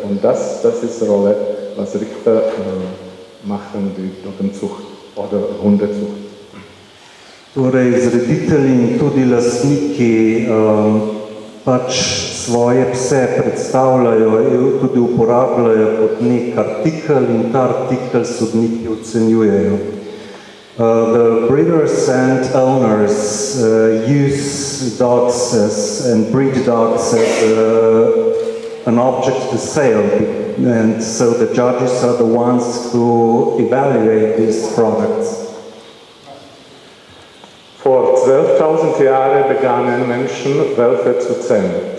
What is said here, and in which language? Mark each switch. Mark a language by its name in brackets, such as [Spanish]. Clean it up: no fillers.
[German] Und das ist die Rolle, was Richter machen, die Doggenzucht oder Hundezucht. [Slovenian] Torej, zreditelji in tudi lastniki pač svoje pse predstavljajo, tudi uporabljajo kot nek artikel in ta artikel sodniki ocenjujejo. [English] The breeders and owners use dogs and breed dogs as an object to sale, and so the judges are the ones who evaluate these products. [German] Vor 12.000 Jahren begannen Menschen, Wölfe zu zähmen.